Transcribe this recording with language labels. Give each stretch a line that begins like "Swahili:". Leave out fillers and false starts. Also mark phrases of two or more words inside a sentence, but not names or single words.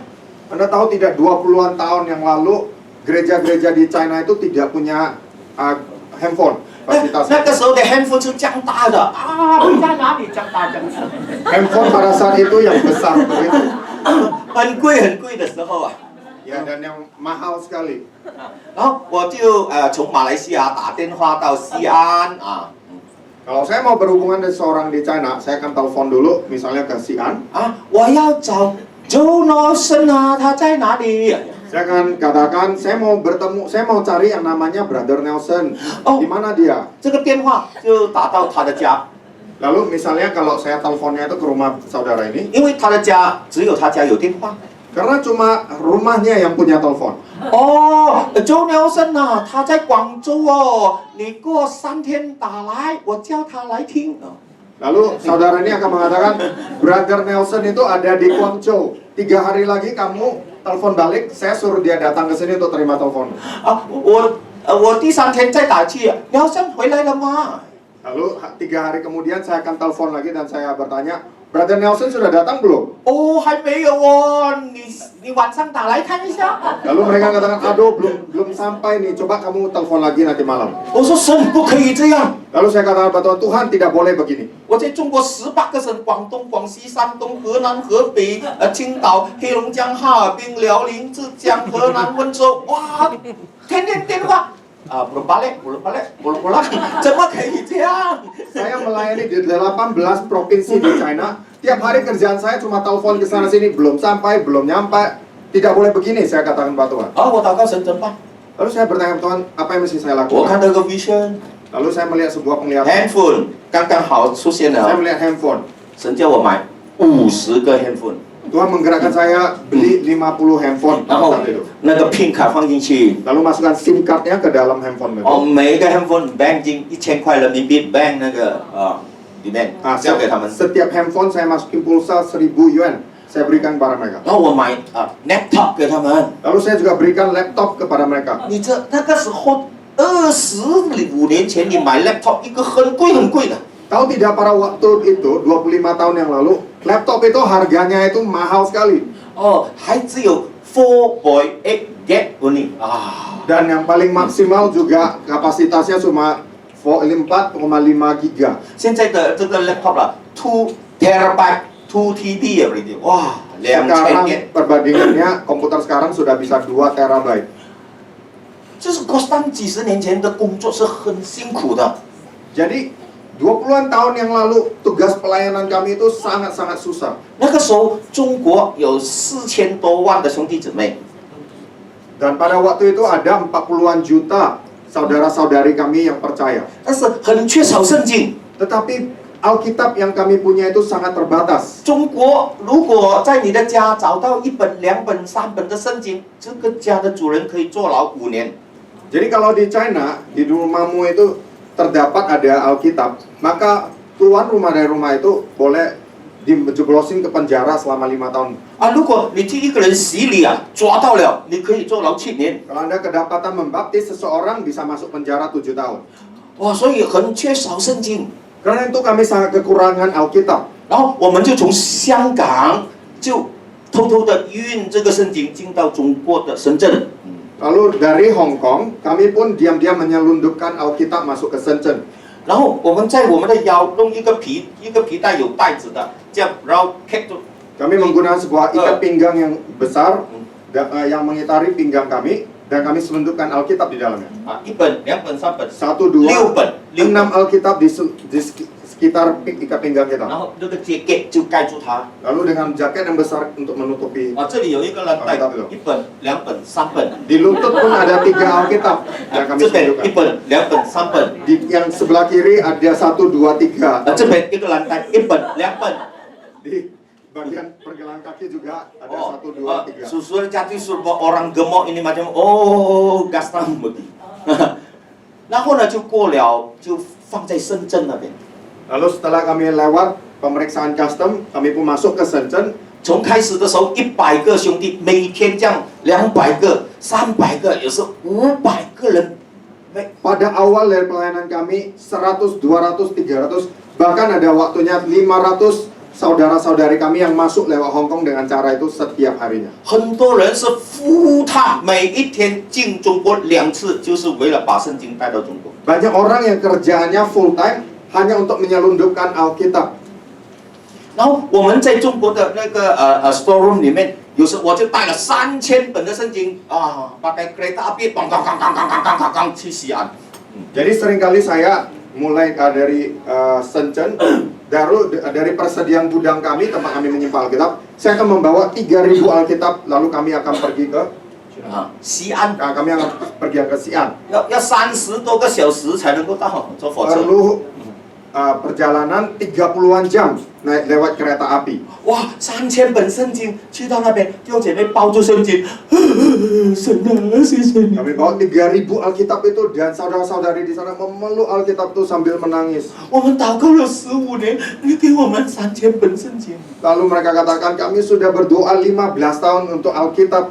Indonesian: Anda tahu tidak 20-an tahun yang lalu gereja-gereja di China itu tidak punya handphone
Chinese: 那个时候的 handphone 是这样大的你在哪里这样大这样子
Indonesian: handphone pada saat itu yang besar begitu.
Chinese: 很贵的时候啊。
Indonesian: Ya, dan yang mahal sekali.
Chinese: 然后我就从马来西亚打电话到西安啊。
Indonesian: Kalau saya mau berhubungan dengan seorang di China, saya akan telepon dulu, misalnya ke Xi'an.
Chinese: 我要找周诺森他在哪里？
Indonesian: Saya akan katakan, saya mau cari yang namanya Brother Nelson. Di mana dia?
Chinese: 这个电话就打到他的家。
Indonesian: Lalu misalnya kalau saya teleponnya itu ke rumah saudara ini,
Chinese: 因为他的家只有他家有电话。
Indonesian: karena cuma rumahnya yang punya telepon.
Chinese: 周nel森他在广州哦，你过3天打来，我叫他来听。
Indonesian: Lalu saudara ini akan mengatakan, Brother Nelson itu ada di Guangzhou. 3 hari lagi kamu telepon balik, saya suruh dia datang ke sini untuk terima telepon.
Chinese: 我第3天再打去，你好像回来了吗？
Indonesian: Lalu 3 hari kemudian saya akan telepon lagi dan saya bertanya, Brother Nelson sudah datang belum?
Chinese: 哦，还没有哦，你晚上打来看一下。
Indonesian: Lalu mereka katakan, aduh belum sampai nih, coba kamu telepon lagi nanti malam.
Chinese: 我说神不可以这样。
Indonesian: Lalu saya katakan bahwa Tuhan tidak boleh begini.
Chinese: 我在中国18个省，广东、广西、山东、河南、河北、青岛、黑龙江、哈尔滨、辽宁、浙江、河南、温州，哇，天天电话。
Indonesian: belum balik, belum pulang,
Chinese: 怎么可以这样？
Indonesian: Saya melayani di 18 provinsi di China. Tiap hari kerjaan saya cuma telepon ke sana sini, belum sampai, belum nyampe. Tidak boleh begini, saya katakan Pak Tuhan.
Chinese: 我祷告神怎么办？
Indonesian: Lalu saya bertanya Tuhan, apa yang mesti saya
Chinese: 我
Indonesian: lakukan?
Chinese: 看到个 vision，
Indonesian: Lalu saya melihat sebuah penglihatan.
Chinese: handphone 刚刚好出现
Indonesian: Saya
Chinese: 了，
Indonesian: melihat handphone.
Chinese: 神叫我买50个 handphone，
Indonesian: Tuhan menggerakkan saya beli 50 handphone
Chinese: 然
Indonesian: pada
Chinese: 后
Indonesian: saat itu.
Chinese: 那个 PIN 卡放进去，
Indonesian: Lalu masukkan SIM cardnya ke dalam handphone itu.
Chinese: 每一个 handphone bank 进1000块人民币 bank 那个里面交给他们，
Indonesian: Setiap handphone saya masukin pulsa 1000 yuan. Saya berikan kepada mereka.
Chinese: 然后我买laptop 给他们。
Indonesian: Lalu saya juga berikan laptop kepada mereka.
Chinese: 你这那个时候25年前，你买 laptop 一个很贵很贵的。
Indonesian: Tahu tidak pada waktu itu 25 tahun yang lalu, laptop itu harganya itu mahal sekali.
Chinese: 还只有4.8
English: gig only
Indonesian: Dan yang paling maksimal juga kapasitasnya cuma 4,5 giga.
Chinese: 现在的这个 laptop 啦，
English: 2 terabyte 2 TB everything，
Chinese: 哇，2000
Indonesian: Sekarang gig， perbandingannya komputer sekarang sudah bisa 2 terabyte.
Chinese: 这是国三几十年前的工作是很辛苦的。
Indonesian: Jadi 20-an tahun yang lalu tugas pelayanan kami itu sangat-sangat susah.
Chinese: 那个时候中国有4000多万的兄弟姊妹，
Indonesian: Dan pada waktu itu ada 40-an juta saudara-saudari kami yang percaya.
Chinese: 但是很缺少圣经。
Indonesian: Tetapi Alkitab yang kami punya itu sangat terbatas.
Chinese: 中国如果在你的家找到1本、2本、3本的圣经，这个家的主人可以坐牢5年。
Indonesian: Jadi kalau di China, di rumahmu itu terdapat ada Alkitab, maka tuan rumah dari rumah itu boleh dijeblosin ke penjara selama 5 tahun.
Chinese: 如果你替一个人洗礼抓到了，你可以坐牢7年。
Indonesian: Kalau Anda kedapatan membaptis seseorang bisa masuk penjara 7 tahun.
Chinese: 所以很缺少圣经。
Indonesian: Karena itu kami sangat kekurangan Alkitab.
Chinese: 然后我们就从香港就偷偷的运这个圣经进到中国的深圳。
Indonesian: Lalu dari Hong Kong, kami pun diam-diam menyelundupkan Alkitab masuk ke Shenzhen.
Chinese: 然后我们在我们的腰弄一个皮带有带子的，这样然后 keep 住。
Indonesian: Kami menggunakan sebuah ikat pinggang yang besar yang mengitari pinggang kami dan kami selundupkan Alkitab di dalamnya.
Chinese: 1 本、2本、3本、
Indonesian: 1, 2,
Chinese: 6本、
Indonesian: 6 Alkitab di sekitar ikat pinggang kita.
Chinese: 然后那个结就盖住它。
Indonesian: Lalu dengan jaket yang besar untuk menutupi.
Chinese: 这里有一个蓝带，1本、2本、3本。
Indonesian: Di lutut pun ada 3 Alkitab yang kami
Chinese: 这边1
Indonesian: selundupkan.
Chinese: 本、2本、3本。
Indonesian: Yang sebelah kiri ada 1, 2, 3.
Chinese: 这边一个蓝带，1本、2本。
Indonesian: Di bagian pergelangan kaki juga ada 1, 2, 3. Susul jadi sebuah orang gemuk ini macam gastam begini.
Chinese: 然后呢就过了，就放在深圳那边。
Indonesian: Lalu setelah kami lewat pemeriksaan custom, kami pun masuk ke Shenzhen.
Chinese: 从开始的时候100个兄弟，每天这样200个、300个，有时候500个人。
Indonesian: Pada awal dari pelayanan kami 100, 200, 300, bahkan ada waktunya 500 saudara-saudari kami yang masuk lewat Hong Kong dengan cara itu setiap harinya.
Chinese: 很多人是
English: full time，
Chinese: 每一天进中国2次，就是为了把圣经带到中国。
Indonesian: Banyak orang yang kerjaannya
English: full time
Indonesian: hanya untuk menyelundupkan Alkitab.
Chinese: 然后我们在中国的那个storeroom 里面，有时我就带了3000本的圣经
Indonesian: pakai kereta api，
Chinese: 咣咣咣咣咣咣咣咣去西安。
Indonesian: Jadi seringkali saya mulai dari Shenzhen, dari persediaan gudang kami, tempat kami menyimpan Alkitab, saya akan membawa 3000 Alkitab, lalu kami akan pergi ke 西安 kami akan pergi ke Xi'an.
Chinese: 要30多个小时才能够到，坐火车。
Indonesian: Perlu perjalanan 30-an jam lewat kereta api.
Chinese: 哇，3000本圣经去到那边，弟兄姐妹抱住圣经，神啊，谢谢你。
Indonesian: Kami bawa 3000 Alkitab itu dan saudara-saudari di sana memeluk Alkitab itu sambil menangis.
Chinese: 我们祷告了15年，你给我们3000本圣经。
Indonesian: Lalu mereka katakan kami sudah berdoa 15 tahun untuk Alkitab.